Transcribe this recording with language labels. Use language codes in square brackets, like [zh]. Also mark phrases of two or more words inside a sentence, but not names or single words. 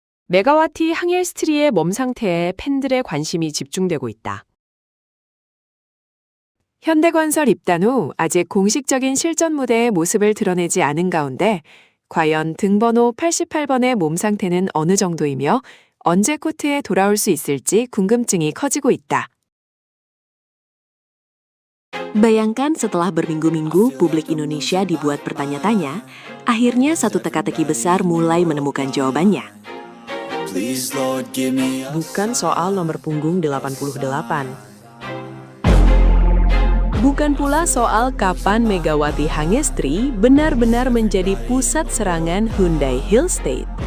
[ko] 메가와티 항헬스트리의 몸 상태에 팬들의 관심이 집중되고 있다. 현대건설 입단 후 아직 공식적인 실전 무대의 모습을 드러내지 않은 가운데 과연 등번호 88번의 몸 상태는 어느 정도이며 언제 코트에 돌아올 수 있을지 궁금증이 커지고 있다. [id] Bayangkan setelah berminggu-minggu publik Indonesia dibuat bertanya-tanya, akhirnya satu teka-teki besar mulai menemukan jawabannya. Bukan soal nomor punggung 88. Bukan pula soal kapan Megawati Hangestri benar-benar menjadi pusat serangan Hyundai Hillstate.